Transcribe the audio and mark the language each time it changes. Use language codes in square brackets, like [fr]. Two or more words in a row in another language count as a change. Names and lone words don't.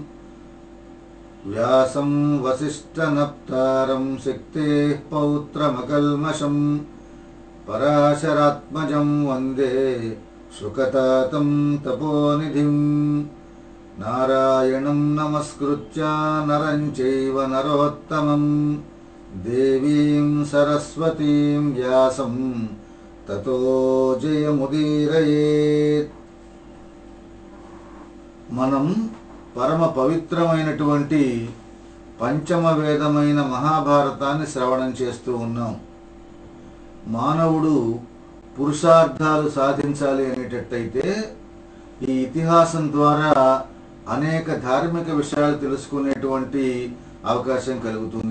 [sa] व्यासं वसिष्ठनप्तारं सिक्तेः पौत्रमकल्मषं पराशरात्मजं वन्दे शुकतातं तपोनिधिं। नारायणं नमस्कृत्य नरं चैव नरोत्तमं देवीं सरस्वतीं व्यासं ततो जयमुदीरयेत्। [te] మనం పరమ పవిత్రమైనటువంటి పంచమ వేదమైన మహాభారతాన్ని శ్రవణం చేస్తూ ఉన్నాం. మానవుడు పురుషార్థాలు సాధించాలి అనేటట్టయితే ఈ ఇతిహాసం ద్వారా అనేక ధార్మిక విషయాలు తెలుసుకునేటువంటి అవకాశం కలుగుతుంది.